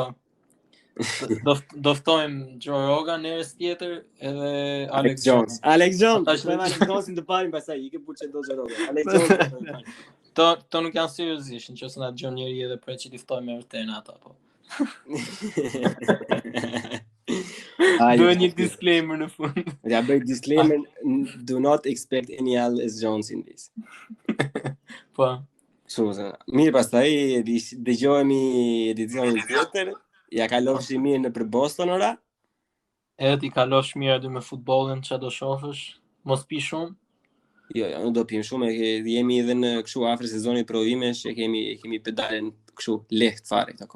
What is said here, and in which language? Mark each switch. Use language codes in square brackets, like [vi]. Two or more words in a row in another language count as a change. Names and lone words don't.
[sq] Do ftojmë Joe Rogan njerëz tjetër edhe Alex Jones. Alex Jones. Tash Tash Alex Jonesin të parim pastaj i ke puçë do Joe Rogan. Alex Jones. To nuk janë seriozisht, nëse na dëgjon njëri edhe për që ti ftojmë me vërtet ata po. Duhet një disclaimer në fund. Ja bëj [en] disclaimer, do not expect any Alex Jones in this. [sq] Po. Mirë, pastaj dëgjohemi edicionin tjetër. Ja kalofshi mirë në për Boston ora? Edhe ti kalosh mirë aty me futbollin, çfarë do shohësh? Mos pi shumë. Jo, nuk do pim shumë, jemi edhe në kështu afër sezonit provimesh, e kemi pedalen kështu lehtë fare këto.